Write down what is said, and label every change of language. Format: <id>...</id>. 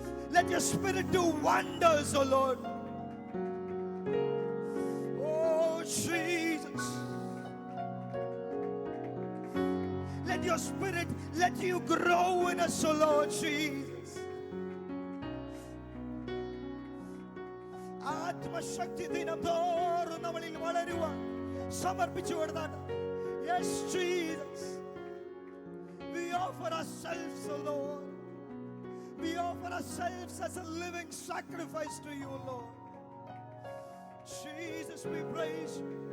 <en>Let your Spirit do wonders, O Lord. Oh, Jesus. Let your Spirit, let you grow in us, O Lord Jesus.</en> <ml>ആത്മശക്തി ദിനം തോറും നമ്മളിൽ വളരുവാൻ സമർപ്പിച്ചു കൊടുത്താണ്.</ml> <en>Yes, Jesus. We offer ourselves, O Lord. We offer ourselves as a living sacrifice to you, Lord. Jesus, we praise you.</en>